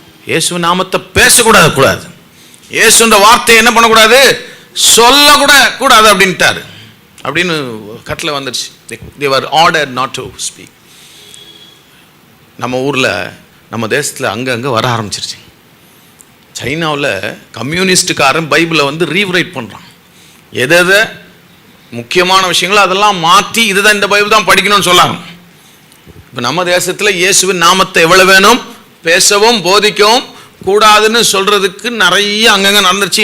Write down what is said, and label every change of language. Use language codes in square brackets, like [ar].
[ta] இயேசுவின் நாமத்தை பேசக்கூடாது, இயேசுன்ற வார்த்தையை என்ன பண்ணக்கூடாது? சொல்லக்கூடாது அப்படின்ட்டாரு. அப்படின்னு கட்டளை வந்துடுச்சு. [en] they were ordered not to speak. [ta] நம்ம ஊரில், நம்ம தேசத்தில் அங்கங்கே வர ஆரம்பிச்சிருச்சு. சைனாவில் கம்யூனிஸ்டுக்காரன் பைபிளை வந்து ரீரைட் பண்ணுறான். எதை முக்கியமான விஷயங்களோ அதெல்லாம் மாற்றி இதுதான் இந்த பைபிள் தான் படிக்கணும்னு சொல்லாங்க. இப்போ நம்ம தேசத்தில் இயேசுவின் நாமத்தை எவ்வளவு வேணும்? பேசவும் போதிக்கவும் கூடாதுன்னு சொல்கிறதுக்கு நிறைய அங்கங்கே நடந்துருச்சு.